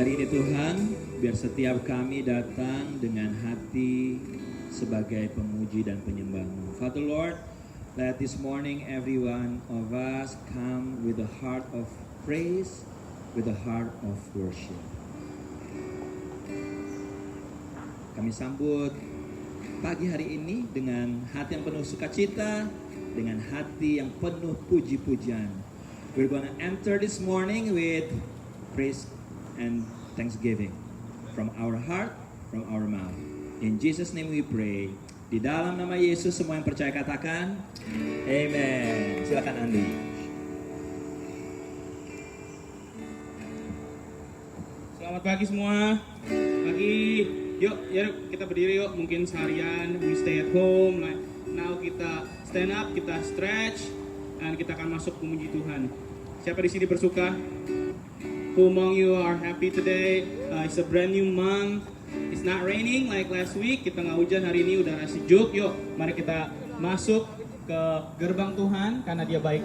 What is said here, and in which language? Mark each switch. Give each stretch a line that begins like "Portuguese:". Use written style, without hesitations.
Indonesian: Tuhan, biar setiap kami datang dengan hati sebagai pemuji dan penyembah-Mu.
English: Father Lord, let this morning every one of us come with a heart of praise, with a heart of worship.
Indonesian: Kami sambut pagi hari ini dengan hati yang penuh sukacita, dengan hati yang penuh puji-pujian.
English: We're gonna enter this morning with praise and thanksgiving from our heart, from our mouth. In Jesus' name we pray.
Indonesian: Di dalam nama Yesus semua yang percaya katakan Amen. Silakan Andi. Selamat pagi semua. Pagi. Yuk kita berdiri yuk. Mungkin seharian we stay at home. Now kita stand up, kita stretch, dan kita akan masuk memuji Tuhan. Siapa di sini bersuka?
English: Who among you are happy today? It's a brand new month. It's not raining like last week.
Indonesian: Kita nggak hujan hari ini, udara sejuk. Yuk, mari kita masuk ke gerbang Tuhan karena Dia baik.